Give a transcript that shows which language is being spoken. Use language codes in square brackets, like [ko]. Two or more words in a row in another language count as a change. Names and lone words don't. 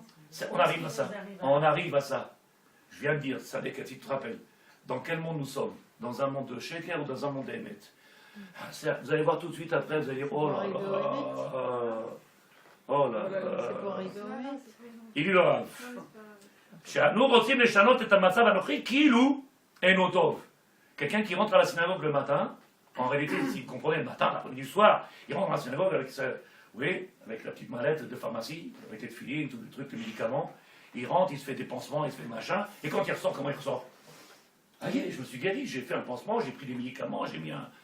[fr] On arrive à ça. On arrive à ça. Je viens de dire, ça dès que tu te rappelles. Dans quel monde nous sommes? Dans un monde de sheker ou dans un monde d'émet? Vous allez voir tout de suite après, vous allez dire, oh là là. Oh là là. C'est pour rigoler. Il dit le Rav. Nous [he] רוצים לשנות את המצב הנוכחי כאילו אינו טוב. [fr] Quelqu'un qui rentre à la synagogue le matin, en réalité, s'il comprenait le matin, l'après-midi, le soir, il rentre à la synagogue avec avec la petite mallette de pharmacie, avec les filines, tous les trucs, les médicaments. Il rentre, il se fait des pansements, il se fait des machins, et quand il ressort, comment il ressort? Aïe, je me suis guéri, j'ai fait un pansement, j'ai pris des médicaments, j'ai mis un...